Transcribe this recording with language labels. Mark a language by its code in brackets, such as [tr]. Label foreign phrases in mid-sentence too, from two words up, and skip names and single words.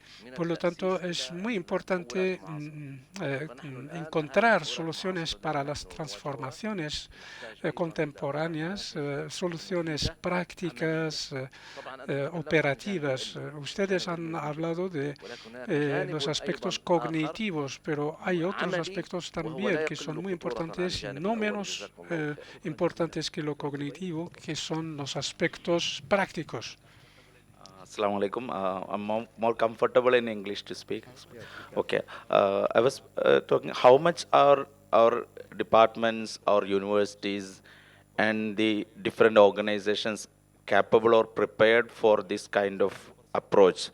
[es] Por lo tanto, es muy importante encontrar soluciones para las transformaciones contemporáneas, soluciones prácticas, operativas. Ustedes han hablado de los aspectos cognitivos, pero hay otros aspectos también que son muy importantes y no menos importantes que lo cognitivo, que son los aspectos prácticos. [ar] السلام عليكم. [en] I'm more comfortable in English to speak. Okay. I was talking how much are our departments, our universities, and the different organizations capable or prepared for this kind of approach.